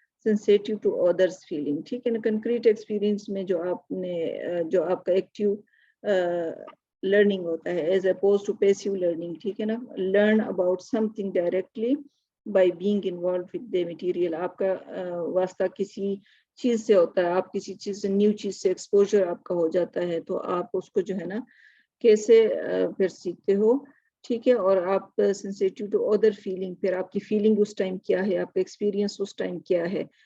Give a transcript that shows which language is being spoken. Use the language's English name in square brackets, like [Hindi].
[English] sensitive to others feeling, [Urdu] ٹھیک ہے نا. [English] concrete experience [Urdu] میں جو آپ کا ایکٹیو learning ہوتا ہے [English] as opposed to passive learning, [Urdu] ٹھیک ہے نا. [English] learn about something directly by being involved with the material. [Urdu] آپ کا واسطہ کسی چیز سے ہوتا ہے, آپ کسی چیز سے نیو چیز سے ایکسپوجر آپ کا ہو جاتا ہے, تو آپ اس کو جو ہے نا کیسے پھر سیکھتے ہو, ٹھیک ہے. اور آپ سینسیٹیو ٹو ادر فیلنگ, پھر آپ کی فیلنگ اس ٹائم کیا ہے, آپ کا ایکسپیرینس اس ٹائم کیا ہے.